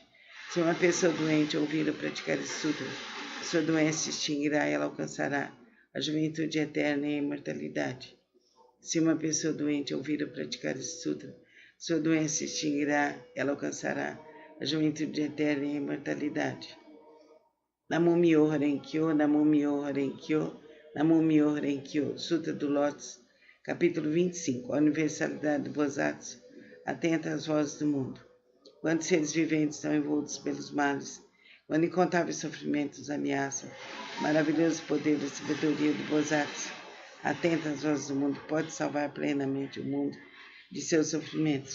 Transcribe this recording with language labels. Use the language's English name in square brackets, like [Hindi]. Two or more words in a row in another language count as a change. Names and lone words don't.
[Portuguese] Se uma pessoa doente ouvir ou praticar esse sutra, sua doença se extinguirá, ela alcançará a juventude eterna e a imortalidade. Se uma pessoa doente ouvir ou praticar esse sutra, sua doença se extinguirá, ela alcançará a juventude eterna e a imortalidade. [Japanese] 南無妙蓮華経、南無妙蓮華経、南無妙蓮華経. [Portuguese] Sutra do Lótus, capítulo 25. A universalidade do Bosatsu, atenta às vozes do mundo. Quando seres viventes estão envoltos pelos males, quando incontáveis sofrimentos ameaçam, o maravilhoso poder da sabedoria do Bosatsu, atenta às vozes do mundo, pode salvar plenamente o mundo de seus sofrimentos.